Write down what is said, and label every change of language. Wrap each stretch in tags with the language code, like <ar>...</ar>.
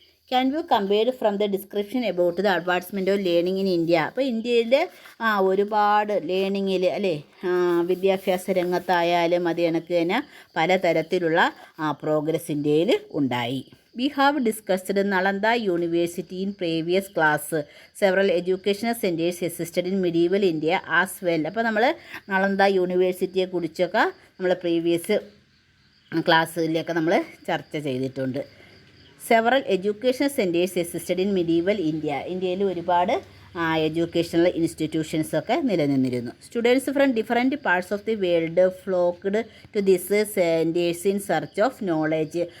<en>Can you compared from the description about the advancement of learning in India.</en> <ml>അപ്പോൾ ഇന്ത്യയിൽ ഒരുപാട് ലേണിങ്ങിൽ അല്ലേ, വിദ്യാഭ്യാസ രംഗത്തായാലും അത് കണക്ക് തന്നെ പലതരത്തിലുള്ള പ്രോഗ്രസ് ഇന്ത്യയിൽ ഉണ്ടായി.</ml> <en>We have discussed Nalanda University in previous class. Several educational centers existed in medieval India as well.</en> <ml>അപ്പോൾ നമ്മൾ നളന്ദ യൂണിവേഴ്സിറ്റിയെ കുറിച്ചൊക്കെ നമ്മൾ പ്രീവിയസ് ക്ലാസ്സിലൊക്കെ നമ്മൾ ചർച്ച ചെയ്തിട്ടുണ്ട്.</ml> <en>Several educational centres existed in medieval India.</en> <ml>ഇന്ത്യയിൽ ഒരുപാട് എഡ്യൂക്കേഷണൽ ഇൻസ്റ്റിറ്റ്യൂഷൻസൊക്കെ നിലനിന്നിരുന്നു.</ml> <en>Students from different parts of the world flocked to this centres in search of knowledge.</en>